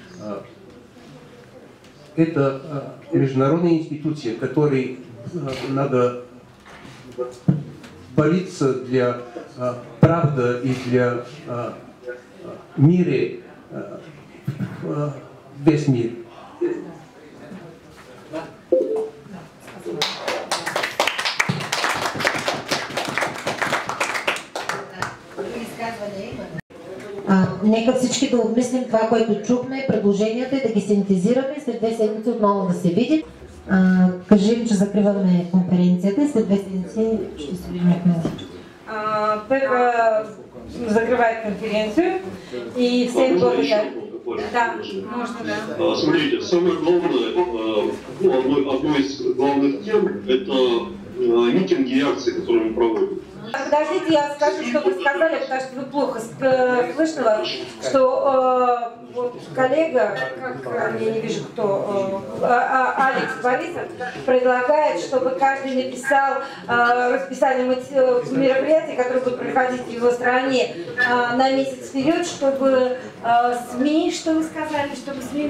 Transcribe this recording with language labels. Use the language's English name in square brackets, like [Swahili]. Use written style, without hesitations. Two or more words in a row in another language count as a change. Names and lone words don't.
[Russian] Это международная институция, которой надо бориться для правды и для мира, весь мир. [Bulgarian] Нека всички да обмислим това, което чухме, предложенията и да ги синтезираме, след 2 седмици отново да се видим. Кажем, че закриваме конференцията и след 2 седмици ще се видим отново. [Russian] Пепа закрывает конференцию и всем благодарю. Да, можно, да. Смотрите, самое главное, одно из главных тем – это митинги и акции, которые мы проводим. Подождите, я скажу, что вы сказали, потому что вы плохо слышно вас, что вот коллега, как я не вижу кто, Алекс Борисов, предлагает, чтобы каждый написал расписание мероприятий, которые будут проходить в его стране на месяц вперед, чтобы СМИ, что вы сказали, чтобы СМИ...